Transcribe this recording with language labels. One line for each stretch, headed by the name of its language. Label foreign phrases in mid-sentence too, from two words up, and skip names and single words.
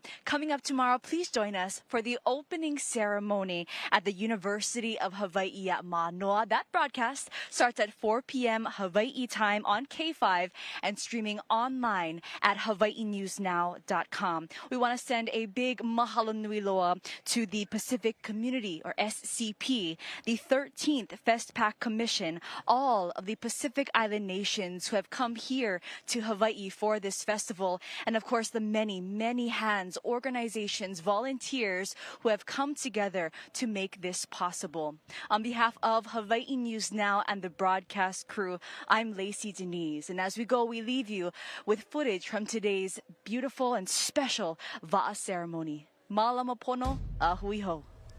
English: Coming up tomorrow, please join us for the opening ceremony at the University of Hawaii at Manoa. That broadcast starts at 4 p.m. Hawaii time on K5 and streaming online at hawaiinewsnow.com. We want to send a big
Hawaiian: mahalo nui loa
English: to the Pacific Community, or SCP, the 13th FestPAC Commission, all of the Pacific Island nations who have come here to Hawaii for this festival, and of course the many, many hands, organizations, volunteers who have come together to make this possible. On behalf of Hawaii News Now and the broadcast crew, I'm Lacey Denise. And as we go, we leave you with footage from today's beautiful and special Va'a ceremony.
Hawaiian: Malama pono, ahui ho.